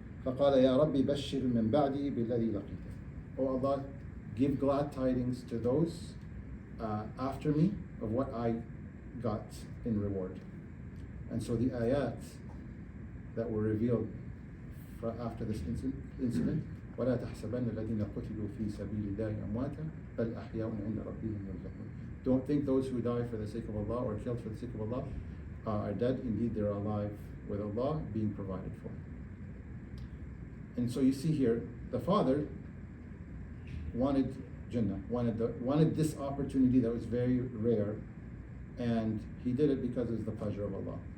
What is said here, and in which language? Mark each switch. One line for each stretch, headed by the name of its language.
Arabic: فقال يا ربي بشر من بعدي بالذي لقيته.
English: Oh Allah, give glad tidings to those after me of what I got in reward. And so the ayat that were revealed after this incident,
Arabic: ولا تحسبن الذين قتلوا في سبيل الله أمواتا بل أحياء عند ربهم يرزقون.
English: Don't think those who die for the sake of Allah or killed for the sake of Allah are dead. Indeed, they are alive with Allah being provided for. And so you see here, the father wanted Jannah, wanted this opportunity that was very rare, and he did it because it's the pleasure of Allah.